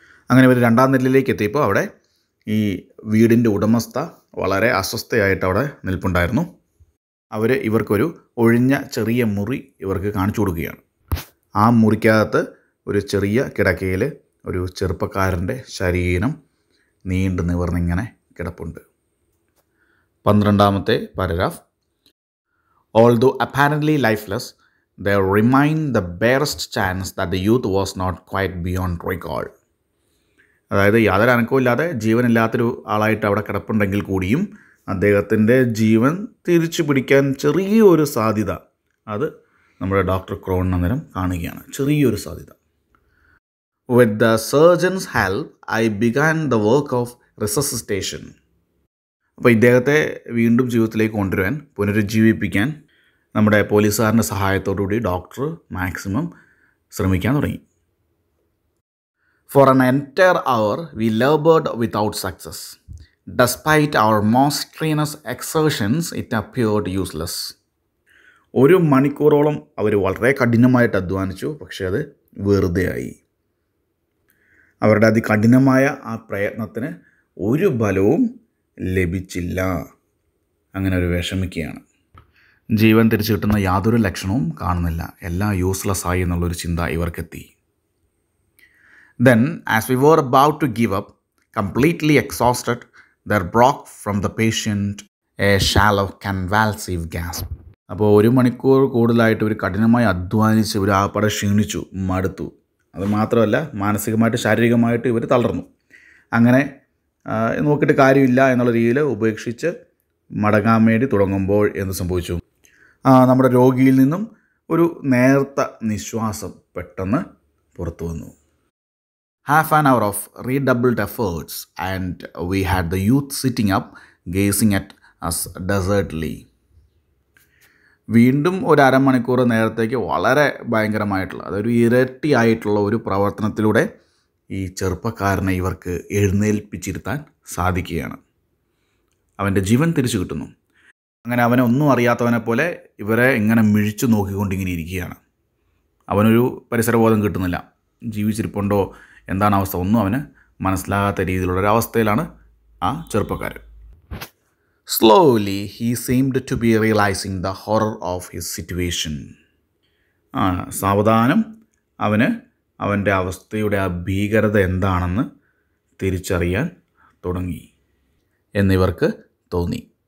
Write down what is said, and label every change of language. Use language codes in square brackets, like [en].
[ml] അങ്ങനെ ഇവർ രണ്ടാം നിലയിലേക്ക് എത്തിയപ്പോൾ അവിടെ ഈ വീടിൻ്റെ ഉടമസ്ഥ വളരെ അസ്വസ്ഥയായിട്ട് അവിടെ നിൽപ്പുണ്ടായിരുന്നു. ഇവർക്കൊരു ഒഴിഞ്ഞ ചെറിയ മുറി ഇവർക്ക് കാണിച്ചു കൊടുക്കുകയാണ്. ആ മുറിക്കകത്ത് ഒരു ചെറിയ കിടക്കയിൽ ഒരു ചെറുപ്പക്കാരൻ്റെ ശരീരം നീണ്ടു നിവർന്നിങ്ങനെ കിടപ്പുണ്ട്. 12ാമത്തെ paragraph. [en] Although apparently lifeless, there remained the barest chance that the youth was not quite beyond recall. [ml] അതായത് യാതൊരു അനക്കവുമില്ലാതെ ജീവനില്ലാത്തൊരു ആളായിട്ട് അവിടെ കിടപ്പുണ്ടെങ്കിൽ കൂടിയും അദ്ദേഹത്തിൻ്റെ ജീവൻ തിരിച്ചു പിടിക്കാൻ ചെറിയൊരു സാധ്യത അത് നമ്മുടെ ഡോക്ടർ ക്രോണിൻ അന്നേരം കാണുകയാണ്. ചെറിയൊരു സാധ്യത. [en] With the surgeon's help, I began the work of resuscitation. [ml] അപ്പോൾ ഇദ്ദേഹത്തെ വീണ്ടും ജീവിതത്തിലേക്ക് കൊണ്ടുവരാൻ, പുനരുജ്ജീവിപ്പിക്കാൻ നമ്മുടെ പോലീസുകാരൻ്റെ സഹായത്തോടുകൂടി ഡോക്ടർ മാക്സിമം ശ്രമിക്കാൻ തുടങ്ങി. [en] For an entire hour, we labored without success. Despite our most strenuous exertions, it appeared useless. [ml] 1 മണിക്കൂറോളം അവർ വളരെ കഠിനമായിട്ട് അധ്വാനിച്ചു. പക്ഷേ അത് വെറുതെയായി. അവരുടെ അതികഠിനമായ ആ പ്രയത്നത്തിന് ഒരു ഫലവും ലഭിച്ചില്ല. അങ്ങനെ ഒരു വിഷമിക്കുകയാണ്. ജീവൻ തിരിച്ചു കിട്ടുന്ന യാതൊരു ലക്ഷണവും കാണുന്നില്ല. എല്ലാം യൂസ്ലെസ് ആയി എന്നുള്ളൊരു ചിന്ത ഇവർക്കെത്തി. [en] Then, as we were about to give up, completely exhausted, there broke from the patient a shallow convulsive gasp. [ml] അപ്പോൾ 1 മണിക്കൂർ കൂടുതലായിട്ട് ഒരു കഠിനമായി അധ്വാനിച്ച് ഒരു ആപ്പടെ ക്ഷീണിച്ചു, മടുത്തു. അത് മാത്രമല്ല മാനസികമായിട്ട് ശാരീരികമായിട്ട് ഇവർ തളർന്നു. അങ്ങനെ നോക്കിയിട്ട് കാര്യമില്ല എന്നുള്ള രീതിയിൽ ഉപേക്ഷിച്ച് മടങ്ങാൻ വേണ്ടി തുടങ്ങുമ്പോൾ എന്ത് സംഭവിച്ചു? നമ്മുടെ രോഗിയിൽ നിന്നും ഒരു നേർത്ത നിശ്വാസം പെട്ടെന്ന് പുറത്തു വന്നു. [en] Half an hour of redoubled efforts and we had the youth sitting up gazing at us desertedly. [ml] വീണ്ടും ഒരു അരമണിക്കൂർ നേരത്തേക്ക് വളരെ ഭയങ്കരമായിട്ടുള്ള അതൊരു ഇരട്ടിയായിട്ടുള്ള ഒരു പ്രവർത്തനത്തിലൂടെ ഈ ചെറുപ്പക്കാരനെ ഇവർക്ക് എഴുന്നേൽപ്പിച്ചിരുത്താൻ സാധിക്കുകയാണ്. അവൻ്റെ ജീവൻ തിരിച്ചു കിട്ടുന്നു. അങ്ങനെ അവനെ ഒന്നും അറിയാത്തവനെ പോലെ ഇവരെ ഇങ്ങനെ മിഴിച്ചു നോക്കിക്കൊണ്ടിങ്ങനെ ഇരിക്കുകയാണ്. അവനൊരു പരിസരബോധം കിട്ടുന്നില്ല. ജീവിച്ചിരിപ്പുണ്ടോ, എന്താണ് അവസ്ഥ, ഒന്നും അവന് മനസ്സിലാകാത്ത രീതിയിലുള്ളൊരവസ്ഥയിലാണ് ആ ചെറുപ്പക്കാരൻ. [en] Slowly, he seemed to be realizing the horror of his situation. [ml] സാവധാനം അവൻ്റെ അവസ്ഥയുടെ ആ ഭീകരത എന്താണെന്ന് തിരിച്ചറിയാൻ തുടങ്ങി എന്നിവർക്ക് തോന്നി.